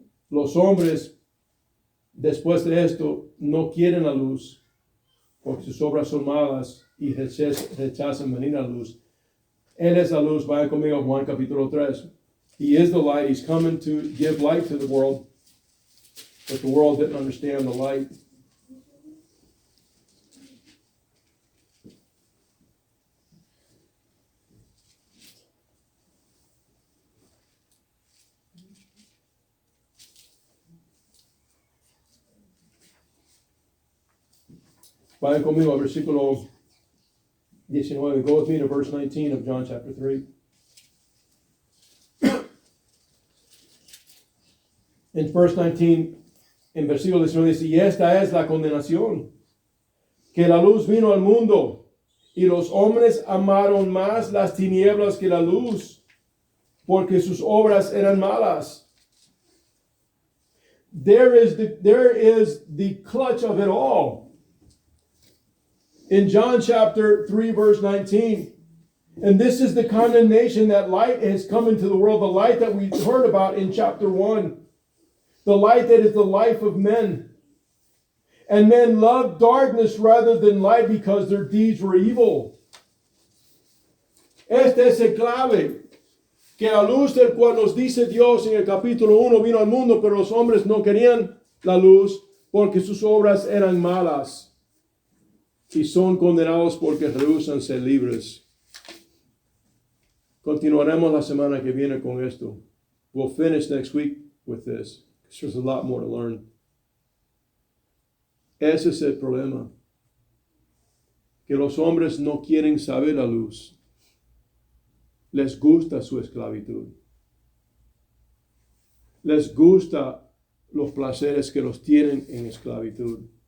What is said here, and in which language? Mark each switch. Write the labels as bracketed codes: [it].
[es] Los hombres, después de esto, no quieren la luz, porque sus obras son malas y rechazan venir a la luz. Él es la luz. Vayan conmigo a Juan capítulo 3. [en] He is the light. He's coming to give light to the world, but the world didn't understand the light. [es] Vayan conmigo al versículo 19. [en] Go with me to verse 19 of John chapter 3. [es] En [en] verse 19, [es] en versículo 19 dice, y esta es la condenación, que la luz vino al mundo, Y los hombres amaron más las tinieblas que la luz, porque sus obras eran malas. [en] There is the clutch of it all. In John chapter 3, verse 19, and this is the condemnation that light has come into the world, the light that we heard about in chapter 1, the light that is the life of men. And men loved darkness rather than light because their deeds were evil. [es] Este es el clave. Que la luz del cual nos dice Dios en el capítulo 1 vino al mundo, pero los hombres no querían la luz porque sus obras eran malas y son condenados porque rehúsan ser libres. Continuaremos la semana que viene con esto. [en] We'll finish next week with this because there's a lot more to learn. [es] Ese es el problema. Que los hombres no quieren saber la luz. Les gusta su esclavitud. Les gusta los placeres que los tienen en esclavitud.